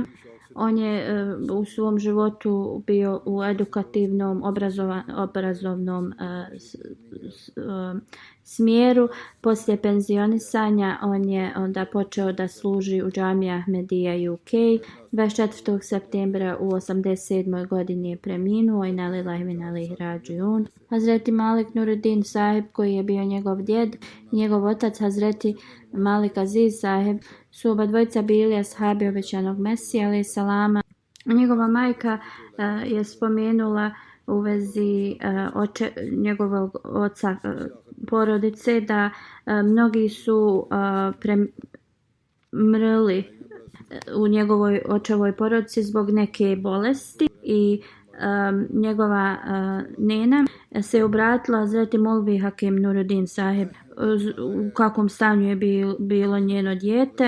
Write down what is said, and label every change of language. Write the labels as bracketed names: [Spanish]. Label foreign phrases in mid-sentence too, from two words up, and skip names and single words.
[Bosnian] On je u svom životu bio u edukativnom, obrazovnom smjeru. Poslije penzionisanja on je onda počeo da služi u džamiji Ahmedija UK. 24. septembra u 87. godini je preminuo [Arabic] إنا لله وإنا إليه راجعون. [Bosnian] Hazreti Malik Nuruddin sahib, koji je bio njegov djed, njegov otac Hazreti Malik Aziz sahib, su oba dvojica bili ashabi obećanog Mesija [Arabic] عليه السلام. [Bosnian] Njegova majka je spomenula u vezi njegovog oca porodice da mnogi su mrli u njegovoj očevoj porodici zbog neke bolesti i njegova nena se obratila Hazreti Molvi Hakim Nuruddin sahib u kakvom stanju je bilo njeno dijete.